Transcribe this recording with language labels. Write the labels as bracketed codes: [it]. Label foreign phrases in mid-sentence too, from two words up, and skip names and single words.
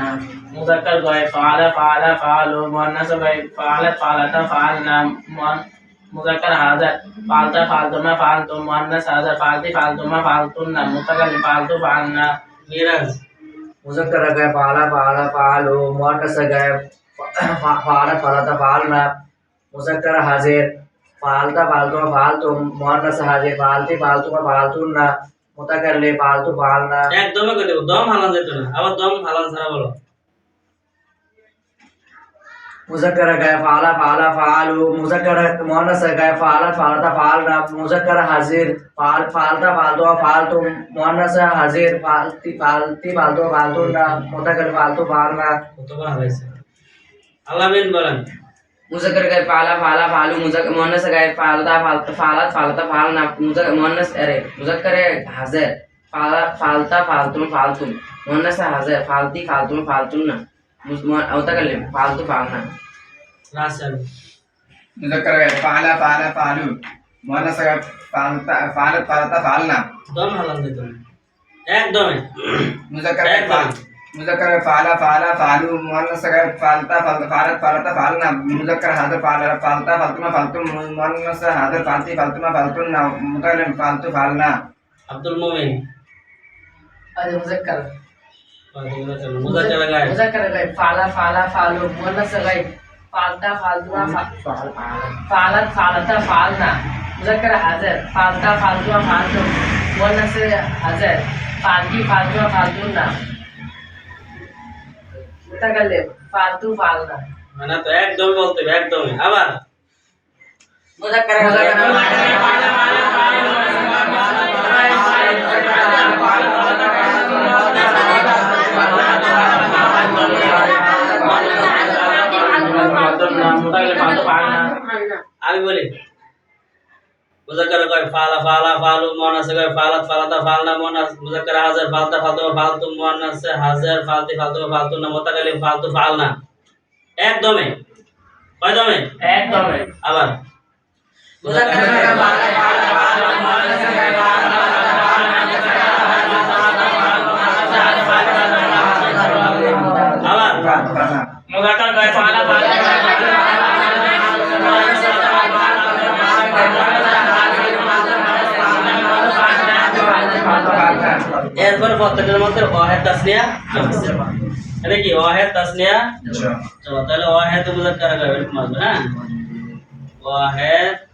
[ar] مذكر غائب فعل فعلا فعلوا مؤنث غائب فعلت فعلتا فعلن مذكر حاضر فعلت فعلتما فعلتم مؤنث حاضر فعلت فعلتما فعلتن متكلم فعلت فعلنا [bn] মিরাজ [ar] مذكر غائب فعل فعلا فعلوا مؤنث غائب فعلت فعلتا فعلن مذكر حاضر فعلت فعلتما فعلتم مؤنث حاضر فعلت فعلتما فعلتن متكلم فعلت فعلنا [bn] একদমই করে দেব দম হালান যেত না আবার দম হালান ছাড়া বলো [ar] مذكر غائب فعل فعلا فعلوا مذكر مؤنث غائب فعلت فعلتا فعلن مذكر حاضر فعلت فعلتما فعلتم مؤنث حاضر فعلت فعلتما فعلتن متكلم فعلت فعلنا [bn] কতবার হালাইছে আলামিন বলেন [ar] مذكر غائب فعل فعلا فعلوا مؤنث غائب فعلتا فعلت فعلتا فعلن مذكر حاضر فعلت فعلتم فعلتم مؤنث حاضر فعلت فعلتم فعلتن متكلم فعلت فعلنا [bn] রাসেল [ar] مذكر غائب فعل فعلا فعلوا مؤنث غائب فعلت فعلتا فعلن [bn] দম হালান যেত না একদমই [ar] مذكر غائب فعل فعلا فعلوا مؤنث غائب فعلتا فعلت فعلتا فعلن مذكر حاضر فعلت فعلتما فعلتم مؤنث حاضر فعلت فعلتما فعلتن متكلم فعلت فعلنا [bn] আব্দুল মুমিন [ar] मुज़क्कर مذكر غائب مذكر غائب فعل فعلا فعلوا مؤنث غائب فعلتا فعلتما فعلت فعلتا فعلن مذكر حاضر فعلت فعلتما فعلتم مؤنث حاضر فعلت فعلتما فعلتن متكلم فعلت فعلنا [bn] মানে তো একদমই বলতে হবে একদমই আবার [ar] मुज़क्कर [bn] আমি বলি [ar] مذكر غائب فعل فعلا فعلوا مؤنث غائب فعلت فعلتا فعلن مذكر حاضر فعلت فعلتما فعلتم مؤنث حاضر فعلت فعلتما فعلتن متكلم فعلت فعلنا [bn] একদমই কয়দমে একদমই আবার [ar] مذكر غائب فعل فعلا فعلوا مؤنث غائب [bn] আবার [ar] مذكر غائب فعل فعلا [bn] এরপর প্রত্যেকটার মধ্যে [ar] واحد تثنية [bn] এটা কি [ar] واحد تثنية [bn] চলো তাহলে [ar] واحد مذكر غائب [bn] এরকম আসবে হ্যাঁ ওয়াহেদ